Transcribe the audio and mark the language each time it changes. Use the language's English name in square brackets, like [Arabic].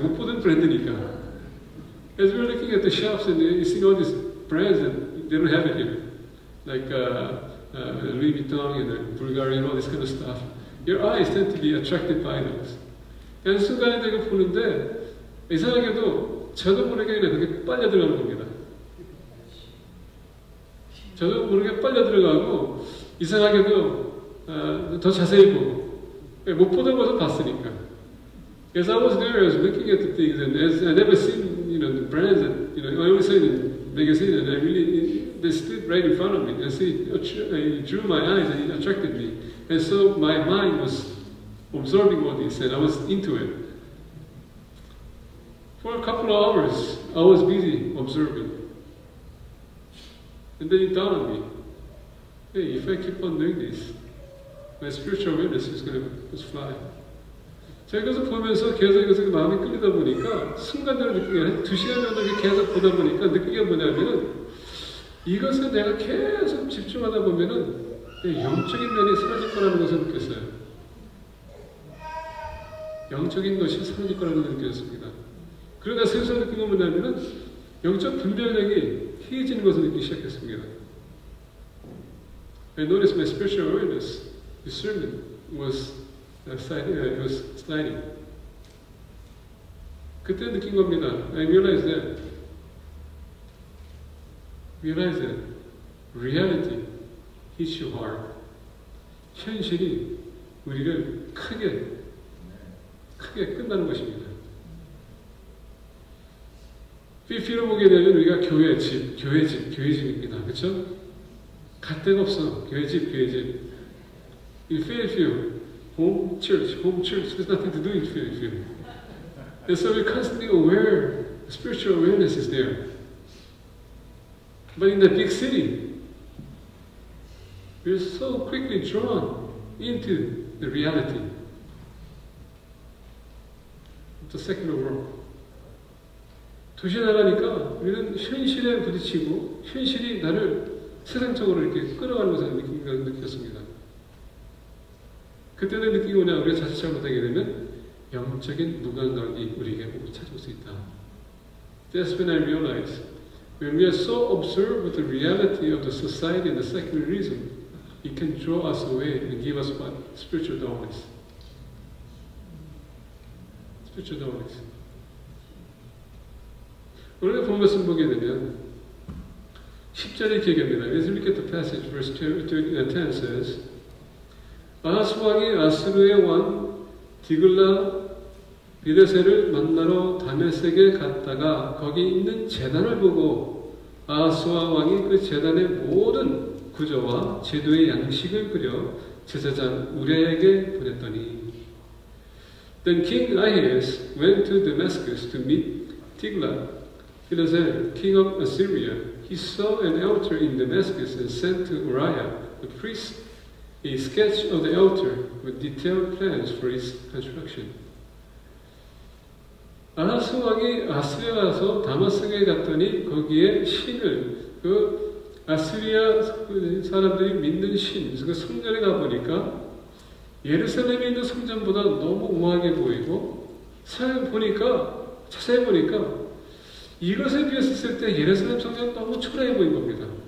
[Korean] 못 보는 브랜드니까. [English] As we're looking at the shops and you see all these brands that they don't have it here, like Louis Vuitton and Bulgari and all this kind of stuff, your eyes tend to be attracted by those. [Korean] 그래서 순간에 내가 보는데 이상하게도 저도 모르게 그냥 그게 빨려 들어가는 겁니다. 저도 모르게 빨려 들어가고 이상하게도 더 자세히 보고 못 보던 것을 봤으니까. [English] As I was there, I was looking at the things, and as I never seen, the brands that, I always saw it in magazine, and they stood right in front of me, and so it drew my eyes, and it attracted me. And so my mind was absorbing all this, and I was into it. For a couple of hours, I was busy observing. And then it dawned on me, hey, if I keep on doing this, my spiritual awareness is going to just fly. [Korean] 제가 이것을 보면서 계속 이것을 마음이 끌리다 보니까 순간적으로 느끼게 한 2시간 정도 계속 보다 보니까 느끼게 뭐냐면은 이것을 내가 계속 집중하다 보면은 영적인 면이 사라질 거라는 것을 느꼈어요. 영적인 것이 사라질 거라는 것을 느꼈습니다. 그러다 슬슬 느낀 건 뭐냐면은 영적 분별력이 희해지는 것을 느끼기 시작했습니다. [English] I noticed my spiritual awareness, discernment was sliding. [Korean] 그때 느낀 겁니다. [English] I realized that reality hits you hard. [Korean] 현실이 우리를 크게 끝나는 것입니다. PP로 보게 되면 우리가 교회집입니다. 그렇죠? 갈 데가 없어. 교회집. [English] In Fairfield, home church, there's nothing to do in Fairfield. And so we're constantly aware, spiritual awareness is there. But in the big city, we're so quickly drawn into the reality of the secular world. [Korean] 도시에 나가니까 우리는 현실에 부딪히고 현실이 나를 세상적으로 이렇게 끌어가는 것을 느꼈습니다. 그때는 느낀 게 뭐냐, 우리가 자칫 잘못하게 되면 영적인 무감각이 우리에게 오고 찾아올 수 있다. [English] That's when I realized, when we are so observed with the reality of the society and the secularism, it can draw us away and give us what? Spiritual dullness. Spiritual dullness. [Korean] 오늘 본 말씀 보게 되면 10절의 기억입니다. [English] As we look at the passage, verse 10 says, [Korean] 아하스 왕이 아스루의 왕 디글라 비레세를 만나러 다메섹에 갔다가 거기 있는 제단을 보고 아하스와 왕이 그 제단의 모든 구조와 제도의 양식을 그려 제사장 우레에게 보냈더니 [English] Then King Ahaz went to Damascus to meet Tiglath-Pileser, king of Assyria. He saw an altar in Damascus and sent to Uriah, the priest, a sketch of the altar with detailed plans for its construction. [Korean] 아하스 왕이 아스리아 가서 다마스크에 갔더니 거기에 신을 아스리아 사람들이 믿는 신, 그 성전에 가보니까 예루살렘에 있는 성전보다 너무 우아하게 보이고 자세히 보니까 이것에 비했을 때 예루살렘 성전은 너무 초라해 보인 겁니다.